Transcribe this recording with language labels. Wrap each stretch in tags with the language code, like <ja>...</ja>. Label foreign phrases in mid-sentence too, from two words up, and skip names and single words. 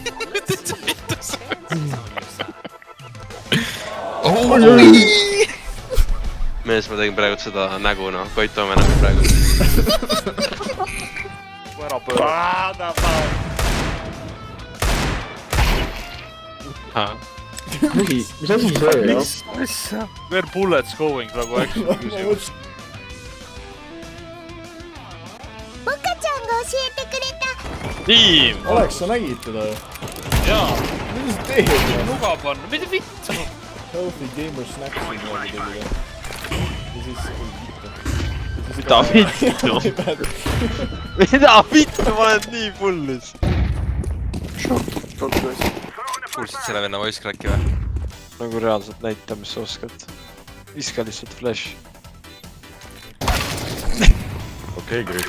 <et>Mees, ma tegin praegu seda nägu, noh. Koit Toome nägu praegu. Ära pööra. Mis asi see, jah?</et> <en>Where bullets going praegu action küsimus.</en> <et>Tiim! Oleks, sa nägid teda ju? Jaa, Mida sa teed? nuga panna, mida vittu?</et> <en>Healthy gamer snacks</en> <et>on nagu tegid. Ja siis... Mida vittu? Mida vittu, ma olen nii pullis. Kuulsid selle venna</et> <en>voice crack'i</en> <et>või? Nagu reaalselt näita, mis sa oskad. Viska lihtsalt flash. Okei, Griff.</et>